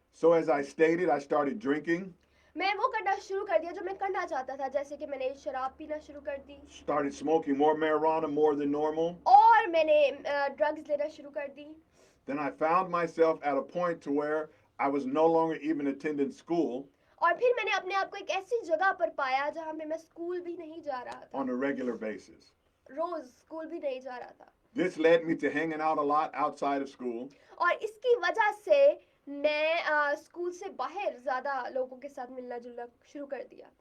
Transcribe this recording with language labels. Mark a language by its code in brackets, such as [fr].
[en] So as I stated, I started drinking, [hi] मैं वो करना शुरू कर दिया जो मैं करना चाहता था, जैसे कि मैंने शराब पीना शुरू कर दी [en] started smoking more marijuana more than normal. [hi] और मैंने ड्रग्स लेना शुरू कर दी। [en] Then I found myself at a point to where I was no longer even attending school [hi] और फिर मैंने अपने आप को एक ऐसी जगह पर पाया जहाँ पे मैं स्कूल भी नहीं जा रहा था, [en] on a regular basis. [hi] Rose school भी नहीं जा रहा था। [en] This led me to hanging out a lot outside of school. [hi] और इसकी वजह से मैं स्कूल से बाहर ज्यादा लोगों के साथ मिलना जुलना शुरू कर दिया।